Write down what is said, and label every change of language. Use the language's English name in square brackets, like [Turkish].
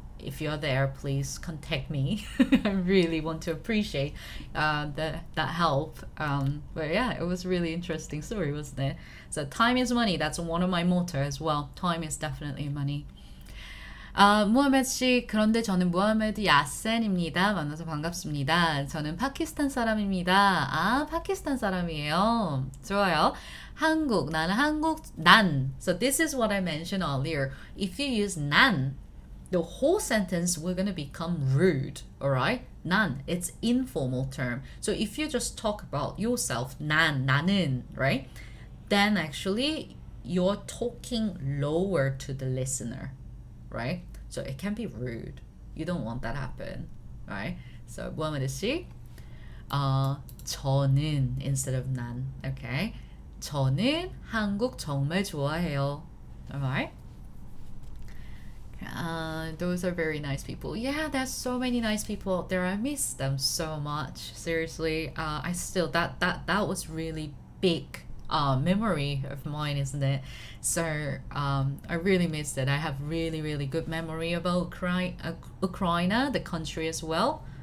[English] If you're there, please contact me. I really want to appreciate that help. But yeah, it was a really interesting story, wasn't it? So time is money. That's one of my motto as well. Time is definitely money. [Korean] 무하메드 씨, 그런데 저는 무하메드 야센입니다. 만나서 반갑습니다. 저는 파키스탄 사람입니다. 아, 파키스탄 사람이에요. 좋아요. 한국, 나는 한국, 난. [English] So this is what I mentioned earlier. If you use 난, the whole sentence we're going to become rude, all right? 난, it's informal term. So if you just talk about yourself, 나는, right? Then actually you're talking lower to the listener, right? So it can be rude. You don't want that happen, right? So 무하메드 씨, 저는 instead of 난, okay? [Korean] 저는 한국 정말 좋아해요, [English] all right? Those are very nice people. Yeah, there's so many nice people out there. I miss them so much. Seriously, I still that was really big memory of mine, isn't it? So I really missed it. I have really good memory about Ukraine, the country as well.